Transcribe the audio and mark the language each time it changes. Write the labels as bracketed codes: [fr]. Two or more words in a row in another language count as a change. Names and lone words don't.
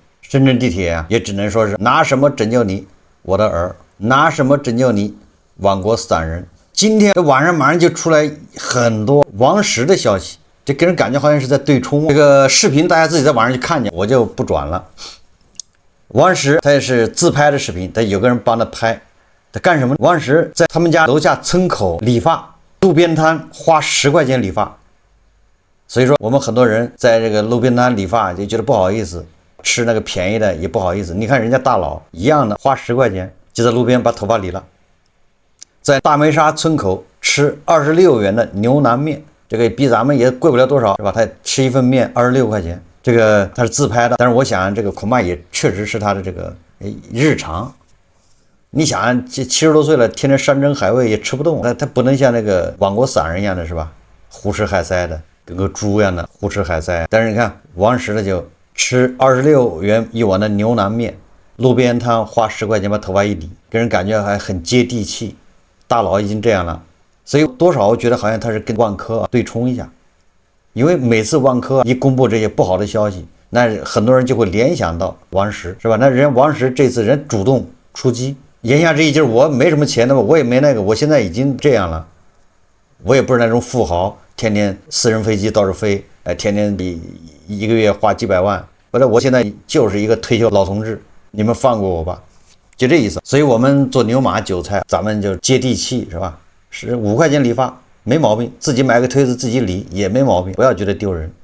[zh] 深圳地鐵也只能說是拿什麼拯救你，我的兒，拿什麼拯救你，亡國散人。今天这晚上马上就出来很多王石的消息。这给人感觉好像是在对冲。这个视頻大家自己在網上去看見，我就不轉了。王石他也是自拍的視頻，他有個人幫他拍，他幹什麼？王石在他們家樓下村口理髮，路邊攤花10塊錢理髮。所以說我們很多人在這個路邊攤理髮就覺得不好意思，吃那個便宜的也不好意思。你看人家大佬一樣的花10塊錢就在路邊把頭髮理了，在大梅沙村口吃26元的牛腩麵。這個比咱們也貴不了多少，是吧？他吃一份麵26塊錢，這個他是自拍的，但是我想這個恐怕也確實是他的這個日常。你想這70多歲了，天天山珍海味也吃不動，他不能像那個亡國散人一樣的，是吧？胡吃海塞的，跟個豬一樣的胡吃海塞。但是你看王石的就吃26元一碗的牛腩麵，路邊攤花10塊錢把頭髮一理，給人感覺還很接地氣。大佬已經這樣了。所以多少我覺得好像他是跟萬科對沖一下，因為每次萬科一公布這些不好的消息，那很多人就會聯想到王石，是吧？那人王石這次人主動出擊，言下之意就是我沒什麼錢的，我也沒那個，我現在已經這樣了，我也不是那種富豪，天天私人飛機到處飛，天天一個月花幾百萬，不是，我現在就是一個退休老同志，你們放過我吧，就這意思。所以我們做牛馬韭菜，咱們就接地氣，是吧？是5塊錢理髮沒毛病，自己買個推子自己理也沒毛病，不要覺得丟人。